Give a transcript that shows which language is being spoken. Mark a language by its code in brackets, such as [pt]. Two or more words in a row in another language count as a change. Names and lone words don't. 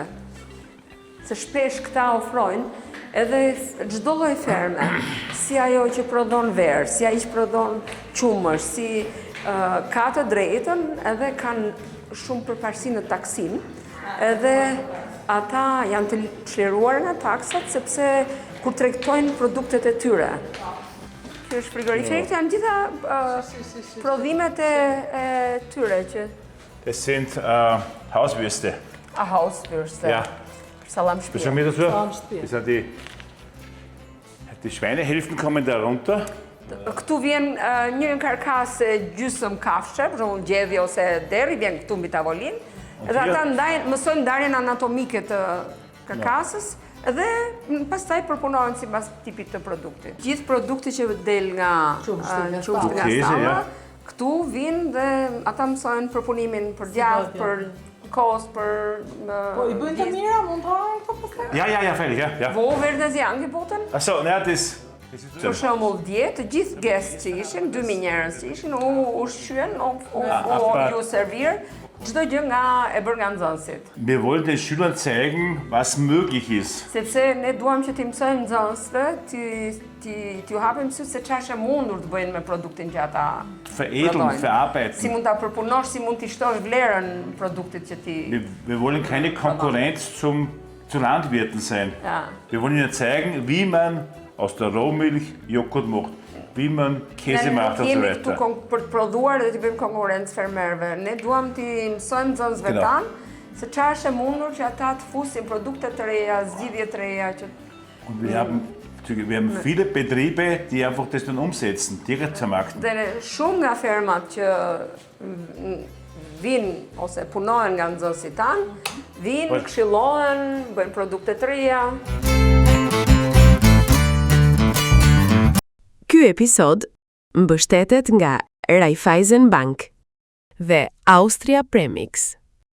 [sq] Se shpesh këta ofrojnë edhe çdo lloj ferme, si ajo që prodhon verë, si ai që prodhon qumësh, si ka të drejtën edhe kanë shumë përparësi në taksim, edhe ata janë të çliruar nga taksat sepse kur tregtojnë produktet e tyre. Kjo është frigoriferik, janë gjitha prodhimet e tyre që [de] Das sind Hauswürste. Hauswürste. Ja. [sq] Salam [de] Bist du [sq] shtëpia. [de] mit dazu? [sq] Salamshtëpia. [de] Das sind die Schweinehälften kommen da runter. [sq] Këtu vjen një karkasë gjysmë kafshë, për shembull gjedhje ose deri, vjen këtu mbi tavolinë. Dhe ata mësojnë ndarjen anatomike të karkasës dhe pastaj përpunohen sipas tipit të produktit. Gjithë produkti që del nga qumshti nga [de] Kese, [sq] stalla, [de] ja. [sq] këtu vinë dhe ata mësojnë përpunimin për djathtë, për kost, për Po i bëjnë të mira, mund të hahen këto pastaj? [de] Ja, fertig, ja. Wo werden sie angeboten? Achso, ne, das [sq] Për shembull dje, të gjithë guest që ishin, 2000 njerëz që ishin, u ushqyen, u servir, çdo gjë e bërë nga nxënësit. [de] Wir wollen den Schülern zeigen, was möglich ist. [sq] Sepse ne duam që t'i mësojmë nxënësve, t'ju hapim sy se çfarë është e mundur të bëjnë me produktin që ata [de] Veredeln, [sq] prodhojnë. Si [de] verarbeiten. [sq] mund ta përpunosh, si mund t'i shtosh vlerën produktit që ti. [de] Wir wollen keine Konkurrenz zu Landwirten sein. Ja. Wir wollen ihnen zeigen, wie man aus der Rohmilch Joghurt macht, wie man Käse macht und so [sq] Ne jemi këtu [de] weiter. [sq] për të prodhuar dhe t'i bëjmë konkurrencë fermerëve. Ne duam t'i mësojmë nxënësve [de] Genau. [sq] tanë se çfarë është e mundur që ata të fusin produkte të reja, zgjidhje të reja që [de] Und wir haben viele Betriebe, die einfach das dann umsetzen, direkt vermarkten. [sq] dhe shumë nga fermat që vinë ose punojnë nga nxënësit tanë, vinë, këshillohen, bëjnë produkte të reja. Ky episod mbështetet nga Raiffeisen Bank dhe Austria Premix.